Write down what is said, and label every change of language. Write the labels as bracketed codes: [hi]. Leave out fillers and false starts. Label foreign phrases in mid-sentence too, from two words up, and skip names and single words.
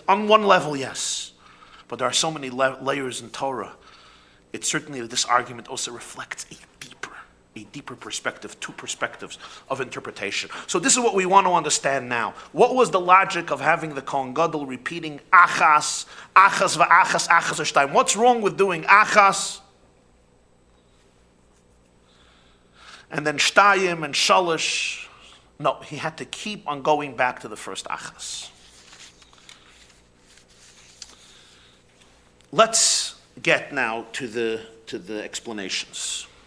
[en] On one level, yes. But there are so many layers in Torah. It's certainly that this argument also reflects a deeper perspective, two perspectives of interpretation. So this is what we want to understand now. What was the logic of having the Kohen Gadol repeating [he] achas, achas v'achas, achas v'shtayim? [en] What's wrong with doing achas and then shtayim and shalish? No, he had to keep on going back to the first achas. Let's get now to the explanations.